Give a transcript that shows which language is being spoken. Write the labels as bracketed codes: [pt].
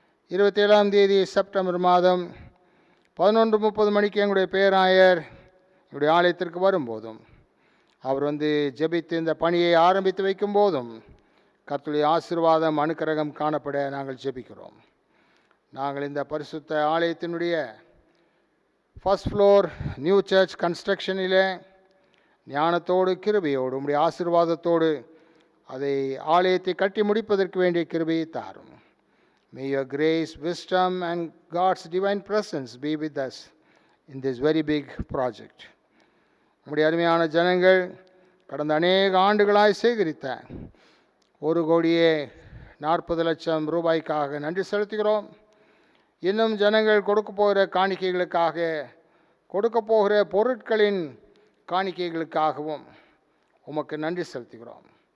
[ta] 27ஆம் தேதி செப்டம்பர் மாதம் 11:30 மணிக்கு எங்களுடைய பேராயர் எங்களுடைய ஆலயத்திற்கு வரும்போதும் அவர் ஜெபித்து இந்த பணியை ஆரம்பித்து வைக்கும் போதும் கர்த்தருடைய ஆசீர்வாதம் அனுக்கிரகம் காணப்பட நாங்கள் ஜெபிக்கிறோம். நாங்கள் இந்த பரிசுத்த ஆலயத்தினுடைய [en] first floor new church கன்ஸ்ட்ரக்ஷனிலே [ta] ஞானத்தோடு கிருபையோடு உம்முடைய ஆசீர்வாதத்தோடு அதை ஆலயத்தை கட்டி முடிப்பதற்கு வேண்டிய கிருபையை தாரும். [en] May your grace, wisdom and God's divine presence be with us in this very big project. [ta] உம்முடைய அருமையான ஜனங்கள் கடந்த அநேக ஆண்டுகளாய் சேகரித்த 1,40,00,000 ரூபாய்க்காக நன்றி செலுத்துகிறோம். இன்னும் ஜனங்கள் கொடுக்க போகிற காணிக்கைகளுக்காக, கொடுக்க போகிற பொருட்களின் காணிக்கைகளுக்காகவும் உமக்கு நன்றி செலுத்துகிறோம்.